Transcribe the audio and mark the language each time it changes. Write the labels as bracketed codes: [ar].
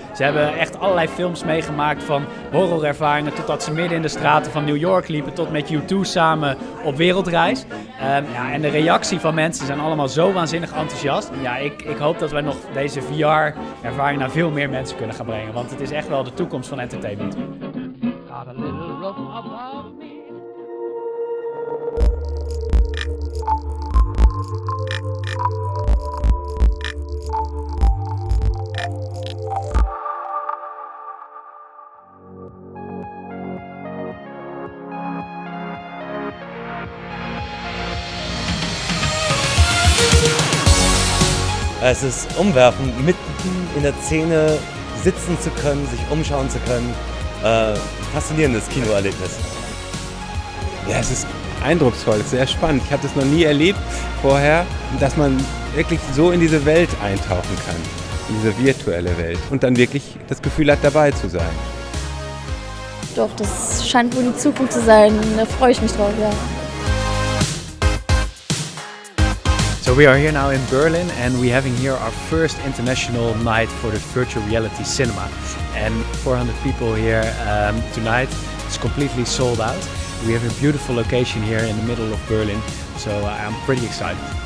[nl] Ze hebben echt allerlei films meegemaakt, van horrorervaringen totdat ze midden in de straten van New York liepen, tot met U2 samen op wereldreis. En de reactie van mensen zijn allemaal zo waanzinnig enthousiast. Ja, ik hoop dat wij nog deze VR-ervaring naar veel meer mensen kunnen gaan brengen, want het is echt wel de toekomst van entertainment. [en] Got a little rope above me. [de] Es ist umwerfend, mitten in der Szene sitzen zu können, sich umschauen zu können. Faszinierendes Kinoerlebnis. Ja, es ist eindrucksvoll, sehr spannend. Ich habe das noch nie erlebt vorher, dass man wirklich so in diese Welt eintauchen kann, in diese virtuelle Welt und dann wirklich das Gefühl hat, dabei zu sein. Doch, das scheint wohl die Zukunft zu sein. Da freue ich mich drauf, ja. [en] So we are here now in Berlin and we're having here our first international night for the virtual reality cinema. And 400 people here tonight. It's completely sold out. We have a beautiful location here in the middle of Berlin, so I'm pretty excited.